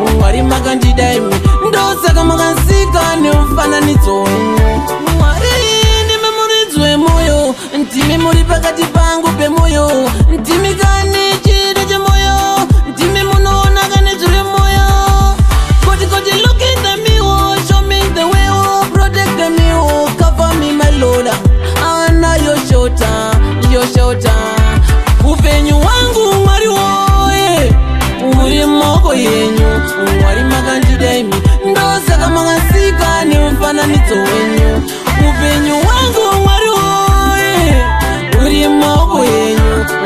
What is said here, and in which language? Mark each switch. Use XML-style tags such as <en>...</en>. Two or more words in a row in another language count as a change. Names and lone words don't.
<sn>Mwari, makandida imi, ndosaka makasika nemufananidzo wenyu. Mwari, ndimi muridzi wemwoyo. Ndimi muri pakati pangu pemoyo. Ndimi kani chiro chemoyo. Ndimi munoona kane zviri moyo. Koti, koti,</sn> <en>look at me, oh, show me the way, oh, protect me, oh, cover me, my Lord. Ana, your shelter, your shelter.</en> <sn>Upenyu wangu, Mwari woye, uri mumaoko yenyu. Mwari, makandida imi. Ndosaka makasika nemufananidzo wenyu. Upenyu wangu, Mwari woye, uri mumaoko enyu.</sn>